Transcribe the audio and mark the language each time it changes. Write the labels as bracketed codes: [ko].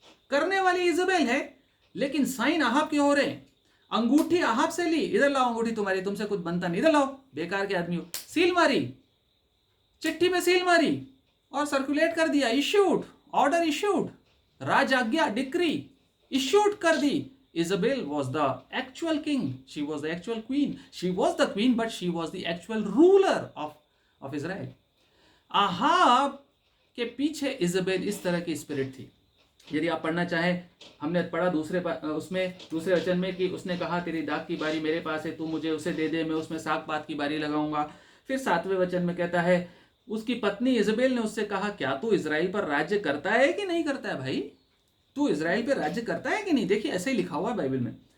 [hi] करने वाली इजबेल है लेकिन साइन अहाब के हो रहे हैं। अंगूठी अहाब से ली, इधर लाओ अंगूठी तुम्हारी, तुमसे कुछ बनता नहीं, इधर लाओ, बेकार के आदमी हो। सील मारी, चिट्ठी में सील मारी और सर्कुलेट कर दिया, issued, order issued, राजाज्ञा, decree issued कर दी। [en] Isabel was the actual king, she was the actual queen, she was the queen but she was the actual ruler of Israel. [hi] Ahab के पीछे इजबेल इस तरह की स्पिरिट थी। यदि आप पढ़ना चाहें, हमने पढ़ा दूसरे वचन में कि उसने कहा तेरी दाख की बारी मेरे पास है, तू मुझे उसे दे दे, मैं उसमें साग पात की बारी लगाऊंगा। फिर 7वें वचन में कहता है उसकी पत्नी इजबेल ने उससे कहा क्या तू इजराइल पर राज्य करता है कि नहीं करता है? भाई तू इजराइल पे राज्य करता है कि नहीं? देखिए ऐसे ही लिखा हुआ है बाइबल में।